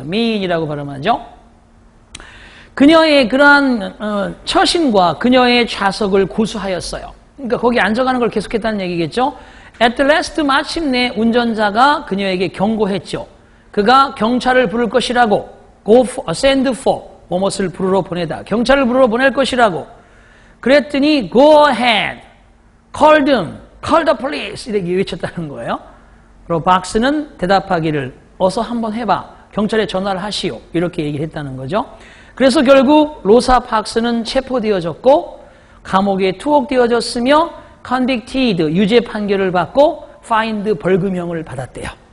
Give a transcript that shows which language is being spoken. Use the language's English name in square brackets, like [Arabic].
[Korean] mean이라고 발음하죠. 그녀의 그러한 처신과 그녀의 좌석을 고수하였어요. 그러니까 거기 앉아가는 걸 계속했다는 얘기겠죠. [English] At last [Korean] 마침내 운전자가 그녀에게 경고했죠. 그가 경찰을 부를 것이라고 send for 뭐뭇을 부르러 보내다. 경찰을 부르러 보낼 것이라고. 그랬더니 [English] go ahead, call them, call the police [Korean] 이렇게 외쳤다는 거예요. 그리고 박스는 대답하기를 어서 한번 해봐. 경찰에 전화를 하시오. 이렇게 얘기를 했다는 거죠. 그래서 결국 로사 박스는 체포되어졌고 감옥에 투옥되어졌으며 convicted, 유죄 판결을 받고 fined, 벌금형을 받았대요.